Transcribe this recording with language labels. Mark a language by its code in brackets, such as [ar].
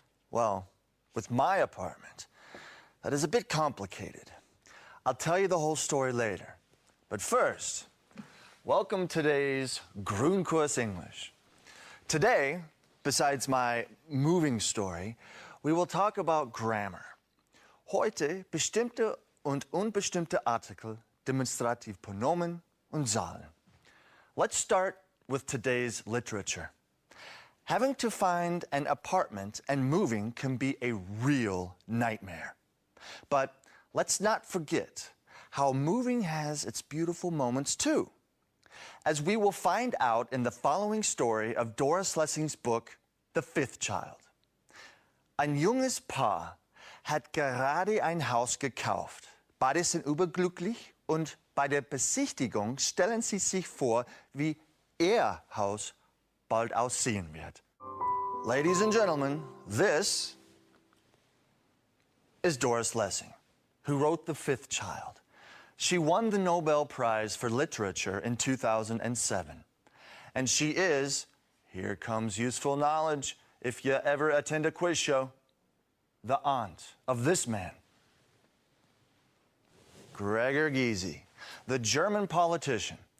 [en] Well, with my apartment, that is a bit complicated. I'll tell you the whole story later. But first, welcome to today's Grundkurs English. Today, besides my moving story, we will talk about grammar. [de] Heute bestimmte und unbestimmte Artikel, Demonstrativpronomen und Zahlen. [en] Let's start with today's literature. Having to find an apartment and moving can be a real nightmare. But let's not forget how moving has its beautiful moments too, as we will find out in the following story of Doris Lessing's book, The Fifth Child. [de] Ein junges Paar hat gerade ein Haus gekauft. Beide sind überglücklich und bei der Besichtigung stellen sie sich vor, wie ihr Haus bald aussehen wird. [en] Ladies and gentlemen, this is Doris Lessing, who wrote The Fifth Child. She won the Nobel Prize for Literature in 2007. And she is, here comes useful knowledge, if you ever attend a quiz show, the aunt of this man, Gregor Gysi, the German politician.